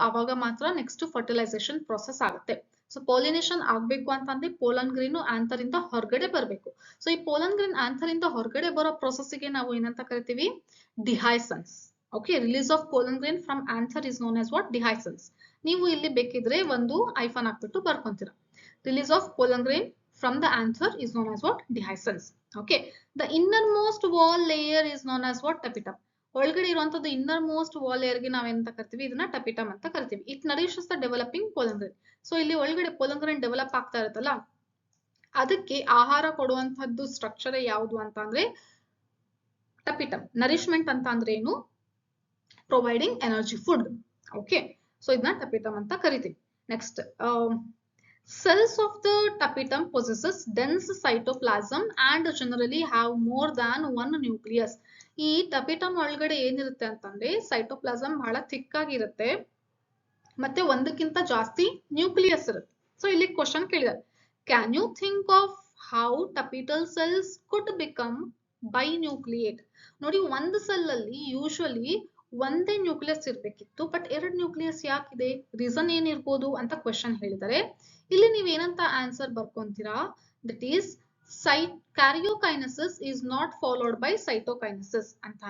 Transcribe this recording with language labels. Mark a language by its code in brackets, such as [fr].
[kn] ಆವಾಗ ಮಾತ್ರ next fertilisation process ಆಗುತ್ತೆ. ಸೊ ಪೋಲಿನೇಷನ್ ಆಗ್ಬೇಕು ಅಂತಂದ್ರೆ ಪೋಲನ್ ಗ್ರೀನ್ ಆಂಥರ್ ಇಂದ ಹೊರಗಡೆ ಬರಬೇಕು. ಸೊ ಈ ಪೋಲನ್ ಗ್ರೀನ್ ಆಂಥರ್ ಇಂದ ಹೊರಗಡೆ ಬರೋ ಪ್ರೊಸೆಸ್ ಗೆ ನಾವು ಏನಂತ ಕರಿತೀವಿ, ಡಿಹೈಸನ್ಸ್. [en] Okay, release of pollen grain from anther is known as what, dehiscence. [kn] ನೀವು ಇಲ್ಲಿ ಬೇಕಿದ್ರೆ ಒಂದು ಐಫನ್ ಹಾಕ್ಬಿಟ್ಟು ಬರ್ಕೊಂತೀರಾ. [en] Release of pollen grain from the anther is known as what, dehiscence. Okay, the innermost wall layer is known as what, tapetum. [kn] ಒಳಗಡೆ ಇರುವಂತದ್ದು inner most wall layer ಗೆ ನಾವೇಂತ ಕರಿತೀವಿ, ಇದನ್ನ ಟಪಿಟಮ್ ಅಂತ ಕರಿತೀವಿ. [en] It nourishes the developing pollen grain. [kn] So ಇಲ್ಲಿ ಒಳಗಡೆ pollen grain develop ಆಗ್ತಾ ಇರುತ್ತಲ್ಲ, ಅದಕ್ಕೆ ಆಹಾರ ಕೊಡುವಂತದ್ದು ಸ್ಟ್ರಕ್ಚರ್ ಯಾವುದು ಅಂತ ಅಂದ್ರೆ ಟಪಿಟಮ್. ನರಿಶ್ಮೆಂಟ್ ಅಂತ ಅಂದ್ರೆ ಏನು, providing energy, food. Okay, so ಇದನ್ನ ಟಪಿಟಮ್ ಅಂತ ಕರಿತೀವಿ. [en] Next, cells of the tapetum possesses dense cytoplasm and generally have more than one nucleus. [kn] ಈ ಟಪಿಟಮ್ ಒಳಗಡೆ ಏನಿರುತ್ತೆ ಅಂತಂದ್ರೆ ಸೈಟೋಪ್ಲಾಸಮ್ ಬಹಳ ಥಿಕ್ ಆಗಿರುತ್ತೆ, ಮತ್ತೆ ಒಂದಕ್ಕಿಂತ ಜಾಸ್ತಿ ನ್ಯೂಕ್ಲಿಯಸ್ ಇರುತ್ತೆ. ಸೊ ಇಲ್ಲಿ ಕ್ವಶನ್ ಕೇಳಿದ್ದಾರೆ, [en] Can you think of how tapetal cells could become binucleate? [kn] ನೋಡಿ, ಒಂದು ಸೆಲ್ ಅಲ್ಲಿ ಯೂಶುವಲಿ ಒಂದೇ ನ್ಯೂಕ್ಲಿಯಸ್ ಇರ್ಬೇಕಿತ್ತು, ಬಟ್ 2 ನ್ಯೂಕ್ಲಿಯಸ್ ಯಾಕಿದೆ, ರೀಸನ್ ಏನಿರ್ಬೋದು ಅಂತ ಕ್ವಶನ್ ಹೇಳಿದರೆ ಇಲ್ಲಿ ನೀವ್ ಏನಂತ answer ಬರ್ಕೊಂತೀರಾ, [en] that is karyokinesis is not followed by cytokinesis [kn] ಅಂತ.